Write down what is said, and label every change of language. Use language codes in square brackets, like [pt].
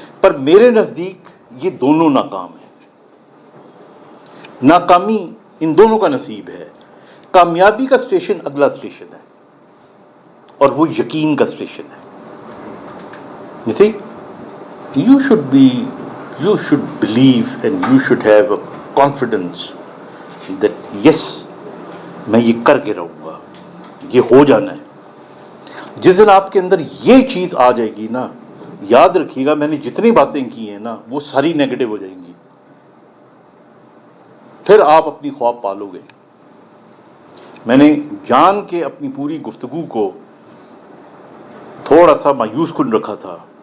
[ur] پر میرے نزدیک یہ دونوں ناکام ہیں. ناکامی ان دونوں کا نصیب ہے. کامیابی کا اسٹیشن اگلا اسٹیشن ہے, اور وہ یقین کا اسٹیشن ہے. [en] You see, you should be you should believe and you should have a confidence that yes, [ur] میں یہ کر کے رہوں گا, یہ ہو جانا ہے. جس دن آپ کے اندر یہ چیز آ جائے گی نا, یاد رکھیے گا میں نے جتنی باتیں کی ہیں نا وہ ساری نیگیٹو ہو جائیں گی. پھر آپ اپنی خواب پالو گے. میں نے جان کے اپنی پوری گفتگو کو تھوڑا سا مایوس کن رکھا تھا.